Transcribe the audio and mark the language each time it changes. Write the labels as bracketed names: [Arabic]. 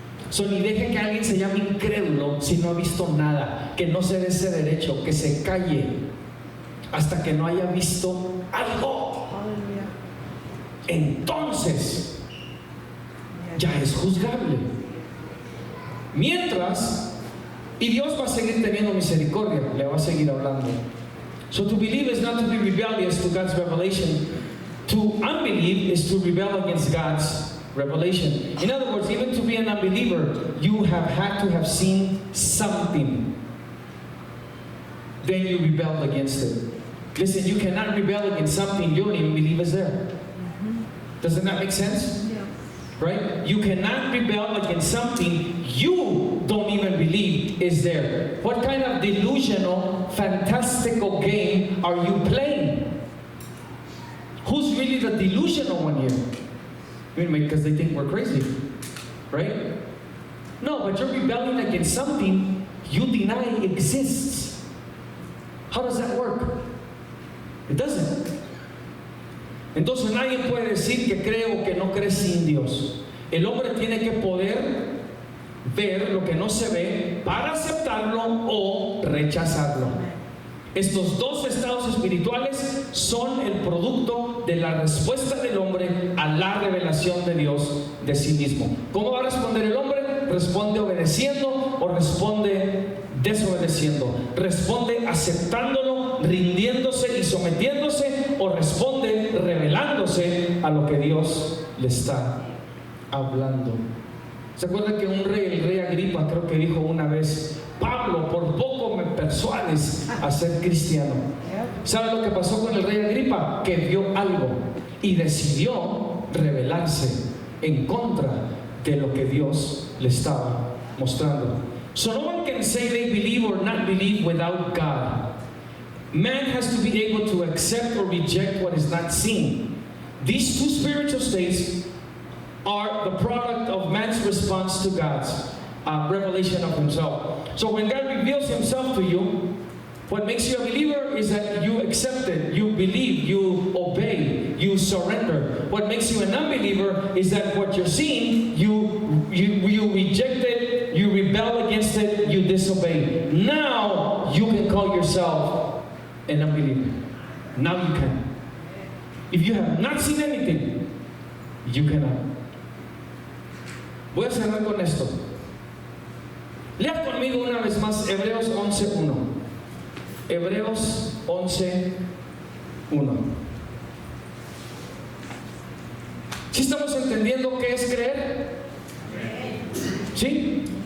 [Spanish] So, ni deje que alguien se llame incrédulo si no ha visto nada, que no se dé ese derecho, que se calle hasta que no haya visto algo. Hallelujah. Entonces ya es juzgable. Mientras, y Dios va a seguir teniendo misericordia, le va a seguir hablando. [English] So to believe is not to be rebellious to God's revelation. To unbelieve is to rebel against God's revelation. In other words, even to be an unbeliever, you have had to have seen something. Then you rebelled against it. Listen, you cannot rebel against something you don't even believe is there. Doesn't that make sense? Yeah. Right? You cannot rebel against something you don't even believe is there. What kind of delusional, fantastical game are you playing? Who's really the delusional one here? I mean, because they think we're crazy, right? No, but you're rebelling against something you deny exists. How does that work? It doesn't. [Spanish] Entonces nadie puede decir que cree o que no cree sin Dios. El hombre tiene que poder ver lo que no se ve para aceptarlo o rechazarlo. Estos dos estados espirituales son el producto de la respuesta del hombre a la revelación de Dios de sí mismo. ¿Cómo va a responder el hombre? ¿Responde obedeciendo o responde desobedeciendo? ¿Responde aceptándolo, rindiéndose y sometiéndose o responde revelándose a lo que Dios le está hablando? ¿Se acuerdan que el rey Agripa, creo que dijo una vez: Pablo, por poco me persuades a ser cristiano? ¿Sabe lo que pasó con el rey Agripa? Que vio algo y decidió rebelarse en contra de lo que Dios le estaba mostrando. [English] So no one can say they believe or not believe without God. Man has to be able to accept or reject what is not seen. These two spiritual states are the product of man's response to God's revelation of himself. So when God reveals himself to you, what makes you a believer is that you accept it, you believe, you obey, you surrender. What makes you an unbeliever is that what you're seeing, you reject it, you rebel against it, you disobey. Now you can call yourself an unbeliever. Now you can. If you have not seen anything, you cannot. [Spanish] Voy a cerrar con esto. Lea conmigo una vez más Hebreos 11:1. Hebreos 11:1. ¿Sí estamos entendiendo qué es creer? ¿Sí?